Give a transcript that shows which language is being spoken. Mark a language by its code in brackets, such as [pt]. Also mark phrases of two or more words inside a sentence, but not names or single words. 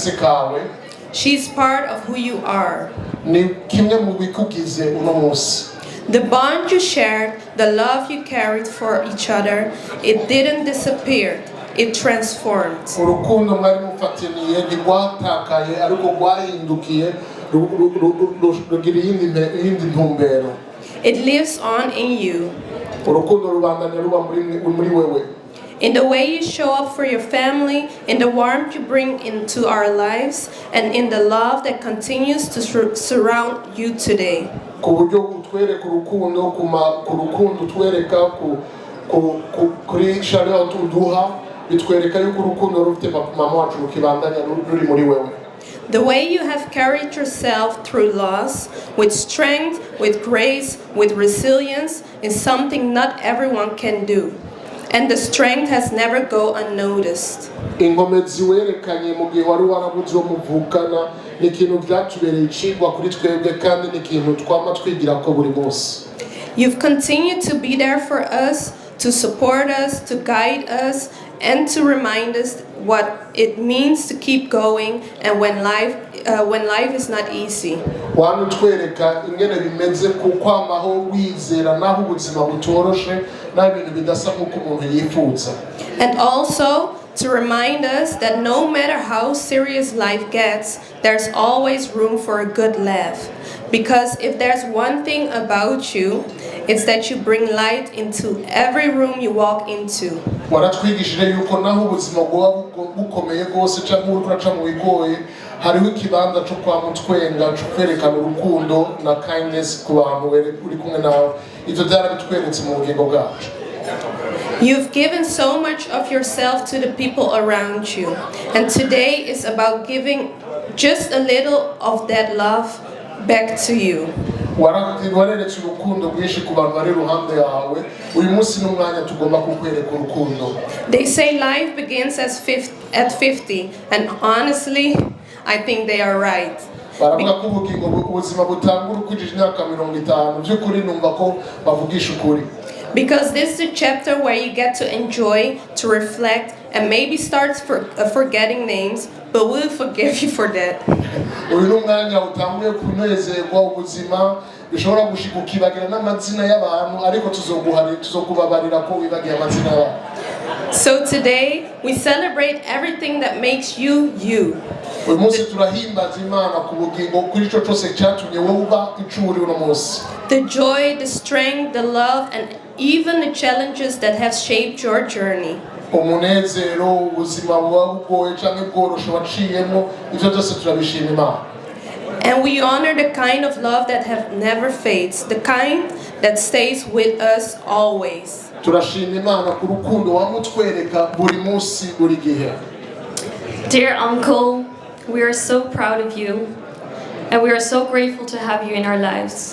[en] She's part of who you are. The bond you shared, the love you carried for each other, it didn't disappear. It transformed. [rn] Urukundo mwari mufataniye ntigwatakaye ariko rwahindukiye rugira iyindi ntumbero. [en] It lives on in you. [rn] Urukundo rubandanya ruba muri wewe. [en] In the way you show up for your family, in the warmth you bring into our lives, and in the love that continues to surround you today. [rn] Ku buryo utwereka urukundo ku rukundo utwereka kuri Charlotte uduha bitwereka yuko urukundo rufite mama wacu rukibandanya ruri muri wewe. [en] The way you have carried yourself through loss, with strength, with grace, with resilience, is something not everyone can do. And the strength has never go unnoticed. [rn] Ingomezi werekanye mu gihe wari warabuze uwo muvukana ni ikintu byatubereye icigwa kuri twebwe kandi ni ikintu twama twigira ko buri munsi. [en] You've continued to be there for us, to support us, to guide us, and to remind us what it means to keep going and when life is not easy. [rn] Wanutwereka ingene bimeze kukwamaho wizera naho ubuzima butoroshe n'ibintu bidasa nk'uko umuntu yifuza. [en] And also to remind us that no matter how serious life gets, there's always room for a good laugh. Because if there's one thing about you, it's that you bring light into every room you walk into. [rn] Waratwigishije yuko naho ubuzima bwoba bukomeye rwose cyangwa uri kuraca mu bigoye hariho ikibanza cyo kwa mutwenga cyo kwerekana urukundo na kindness ku bantu uri kumwe nawe. Ivyo byarabitweretse mu bugingo bwacu. [en] You've given so much of yourself to the people around you, and today is about giving just a little of that love back to you. [rn] Wareretse urukundo rwinshi ku bantu bari ruhande yawe uyu munsi n'umwanya tugomba kukwereka urukundo. [en] They say life begins at 50, and honestly, I think they are right. [rn] Baravuga ko ubuzima butangura ukujije imyaka 50 by'ukuri numva ko bavugisha ukuri. [en] Because this is a chapter where you get to enjoy, to reflect, and maybe start forgetting names, but we'll forgive you for that. [rn] Uyu n'umwanya utanguye kunezerwa ubuzima bishobora gushika ukibagira n'amazina y'abantu ariko tuzokubabarira ko wibagiye amazina y'abantu. [en] So today we celebrate everything that makes you you. [rn] Uyu munsi turahimbaza Imana ku bugingo kuri ico cyose cyatumye wowe uba icuri uno munsi. [en] The joy, the strength, the love, and even the challenges that have shaped your journey. [rn] Umunezero ubuzima buba bugoye cyangwa bworoshe waciyemo ivyo byose turabishima Imana. [en] And we honor the kind of love that have never fades, the kind that stays with us always. [rn] Turashima Imana ku rukundo wamutwereka buri munsi buri gihe. [en] Dear Uncle, we are so proud of you, and we are so grateful to have you in our lives.